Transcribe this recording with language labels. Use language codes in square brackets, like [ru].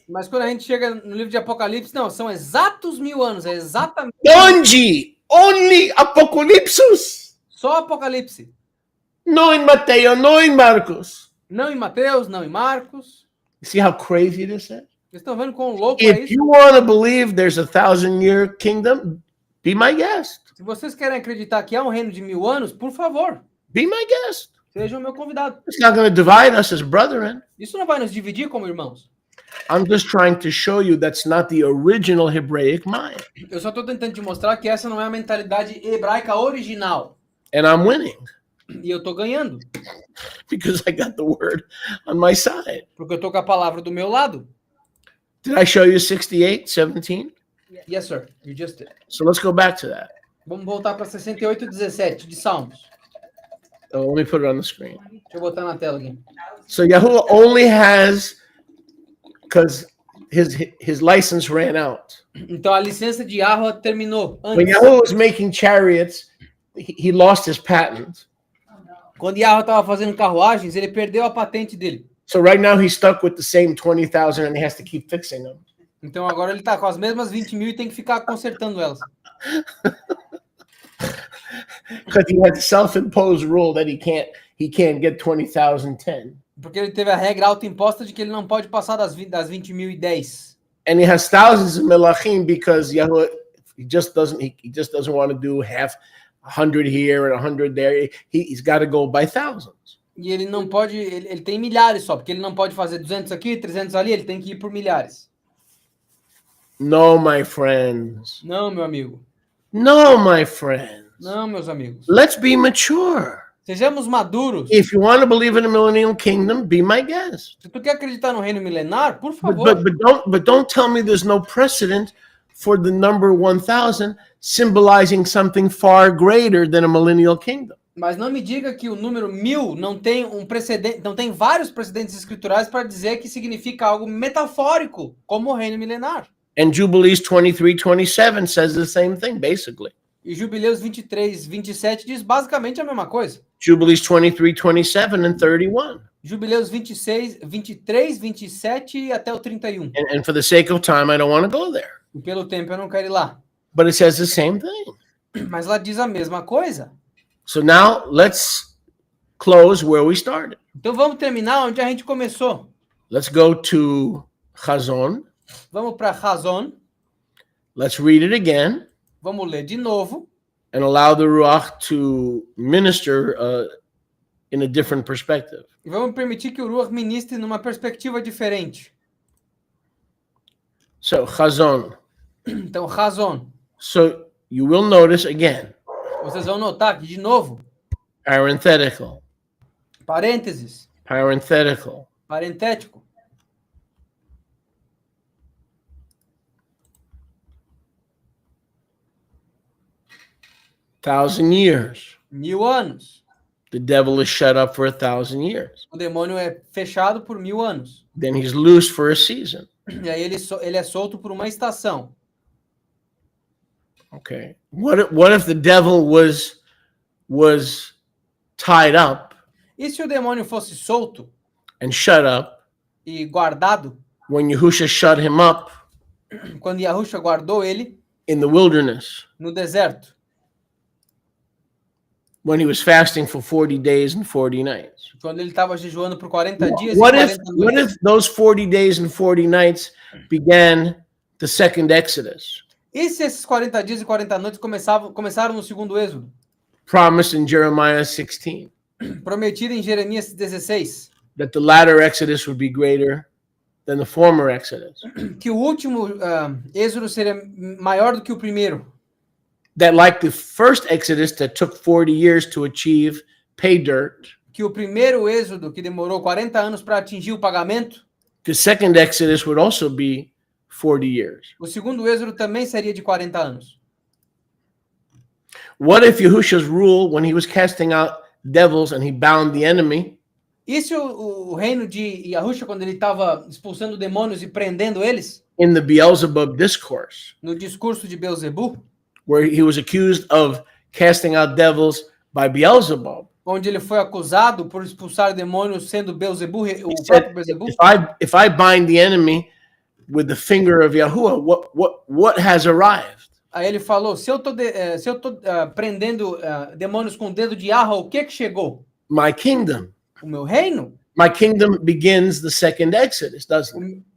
[pt] Mas quando a gente chega no livro de Apocalipse, não, são exatos 1000 anos, é exatamente [en] Only Apocalypse. [pt] só Apocalipse. [en] No in Mateo, no in Marcos. [pt] Não em Mateus, não em Marcos. [en] See how crazy this is? [pt] Vocês estão vendo quão louco é [en] If [pt] isso? [en] you want to believe there's a 1,000-year kingdom, be my guest. [pt] Se vocês querem acreditar que há um reino de 1000 anos, por favor, [en] Be my guest. [pt] sejam meu convidado. [en] It's not going to divide us as brethren. [pt] Isso não vai nos dividir como irmãos. [en] I'm just trying to show you that's not the original Hebraic mind. [pt] Eu só estou tentando te mostrar que essa não é a mentalidade hebraica original. [en] And I'm winning [pt] E eu estou ganhando, [en] because I got the word on my side. [pt] porque eu estou com a palavra do meu lado. [en] Did I show you 68:17? Yes, sir. You just did. So let's go back to that. [pt] Vamos voltar para 68:17 de Salmos. [en] Oh, let me put it on the screen. [pt] Deixa eu botar na tela aqui. [en] So Yahuwah only has, because his license ran out. [pt] Então a licença de Yahweh terminou When antes. [en] Yahuwah was making chariots, he lost his patent. [pt] Quando Yahweh estava fazendo carruagens, ele perdeu a patente dele. [en] So right now he's stuck with the same 20,000 and he has to keep fixing them. [pt] Então agora ele está com as mesmas 20 mil e tem que ficar consertando elas. [en] Because he had a self-imposed rule that he can't get 20,010. [pt] Porque ele teve a regra autoimposta de que ele não pode passar das 20.010. [en] And he has thousands of melachim because Yahuwah he just doesn't want to do half 100 here and 100 there. He's got to go by thousands. [pt] E ele não pode, ele tem milhares só, porque ele não pode fazer 200 aqui, 300 ali, ele tem que ir por milhares. [en] No, my friends. [pt] Não, meu amigo. [en] No, my friends. [pt] Não, meus amigos. [en] Let's be mature. [pt] Sejamos maduros. [en] If you want to believe in the millennial kingdom, be my guest. [pt] Se tu quer acreditar no reino milenar, por [en] But, [pt] favor. [en] but don't tell me there's no precedent for the number 1,000 symbolizing something far greater than a millennial kingdom. [pt] Mas não me diga que o número 1000 não tem um precedente, não tem vários precedentes escriturais para dizer que significa algo metafórico, como o reino milenar. [en] And Jubilees 23:27 says the same thing, basically. [pt] E Jubileus 23:27 diz basicamente a mesma coisa. [en] Jubilees 23:27 and 31. [pt] Jubileus 23, 27 e até o 31. [en] And for the sake of time, I don't want to go there. [pt] E pelo tempo eu não quero ir lá. [en] But it says the same thing. [pt] Mas lá diz a mesma coisa. [en] So now let's close where we started. [pt] Então vamos terminar onde a gente começou. [en] Let's go to Chazon. [pt] Vamos para Razon. [en] Let's read it again [pt] Vamos ler de novo. [en] and allow the Ruach to minister in a different perspective. [pt] E vamos permitir que o Ruach ministre numa perspectiva diferente. [en] So Chazon. [pt] Então, Razon. [en] So you will notice again, [pt] Vocês vão notar que, de novo, [en] parenthetical, [pt] parênteses, [en] parenthetical. [pt] parentético. [en] Thousand years. [pt] 1000 anos. [en] The devil is shut up for 1,000 years. [pt] O demônio é fechado por 1000 anos. [en] Then he's loose for a season. [pt] E aí ele é solto por uma estação. [en] Okay. What if the devil was tied up [pt] E se o demônio fosse solto [en] and shut up [pt] e guardado, [en] when Yahusha shut him up [pt] quando Yahusha guardou ele [en] in the wilderness [pt] no deserto, [en] when he was fasting for 40 days and 40 nights? [pt] quando ele estava jejuando por 40 dias [en] What [pt] e [en] if [pt] 40 [en] what [pt] noites? [en] if those 40 days and 40 nights began the second Exodus, [pt] E se esses 40 dias e 40 noites começaram no segundo êxodo, [en] promised in Jeremiah 16, [pt] prometido em Jeremias 16, [en] that the latter Exodus would be greater than the former Exodus? [pt] que o último êxodo seria maior do que o primeiro, [en] That like the first Exodus that took 40 years to achieve pay dirt, [pt] que o primeiro êxodo que demorou 40 anos para atingir o pagamento, [en] the second Exodus would also be 40 years. [pt] o segundo êxodo também seria de 40 anos. [en] What if Yahusha's rule, when he was casting out devils and he bound the enemy, [pt] E se o reino de Yahusha, quando ele estava expulsando demônios e prendendo eles, [en] in the Beelzebub discourse, [pt] no discurso de Beelzebu, [en] where he was accused of casting out devils by Beelzebub, [pt] onde ele foi acusado por expulsar demônios sendo Beelzebu, [en] he [pt] o [en] said, [pt] próprio Beelzebu, [en] if I bind the enemy with the finger of Yahuwah, what has arrived? [pt] aí ele falou, se eu tô prendendo demônios com o dedo de Yahweh, o que chegou? [en] My kingdom. [pt] O meu reino? [en] My kingdom begins the second Exodus, doesn't it?